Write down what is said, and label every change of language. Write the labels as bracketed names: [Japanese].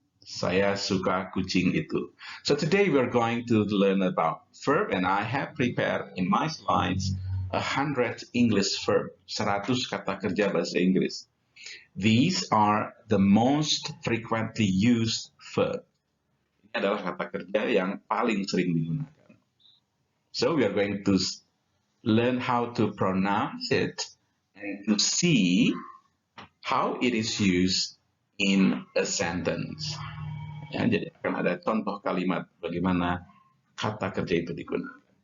[Indonesian] Saya suka kucing itu. [English] So today we are going to learn about verb, and I have prepared in my slides 100 English verb, [Indonesian] 100 kata kerja bahasa Inggris. [English] These are the most frequently used verb. [Indonesian] Ini adalah kata kerja yang paling sering digunakan. [English] So we are going to learn how to pronounce it and to see how it is used in a sentence. [Indonesian] Ya, jadi akan ada contoh kalimat bagaimana kata kerja itu digunakan.